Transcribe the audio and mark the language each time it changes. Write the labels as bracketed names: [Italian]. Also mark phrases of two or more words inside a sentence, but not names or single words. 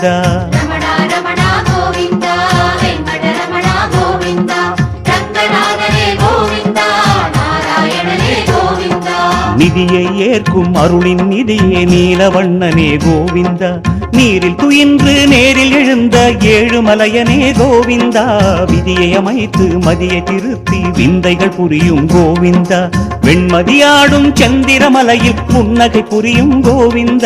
[Telugu] రమణ రమణ గోవింద వెంకటరమణ గోవింద రంగనాథనే గోవింద నారాయణనే గోవింద [Tamil] நிதியை ஏற்கும் அருளின் நிதியே நீலவண்ணனே கோவிந்த நீரில் துயின்று நேரில் எழுந்த ஏழுமலையனே கோவிந்தா விதியை அமைத்து மதியை திருத்தி விந்தைகள் புரியும் கோவிந்தா வெண்மதியாடும் சந்திரமலையில் புன்னகை புரியும் கோவிந்தா